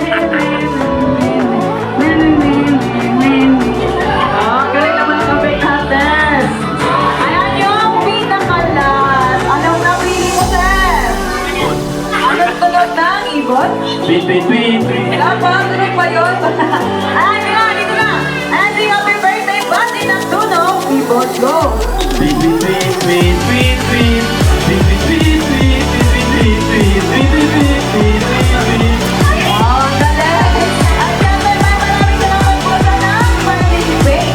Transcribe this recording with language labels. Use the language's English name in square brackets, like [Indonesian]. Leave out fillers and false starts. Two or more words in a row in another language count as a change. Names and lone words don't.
[Filipino] Galing naman ang kambing natin. Ayan yung pinakalas. Anong napili mo, sir? Anong tunog ng ibon? Tweet, tweet, tweet, tweet. Dapat, tunog ba yun? Ayan, dito na. Ayan, [English] sing happy birthday, [Filipino] bati ng tunog, ibon, go! Tweet, tweet, tweet, tweet, tweet, tweet. Tweet, tweet, tweet, tweet, tweet, tweet, tweet, tweet, tweet, tweet, tweet, tweet. Wow, galing! At syempre, maraming salamat po sa nag-participate.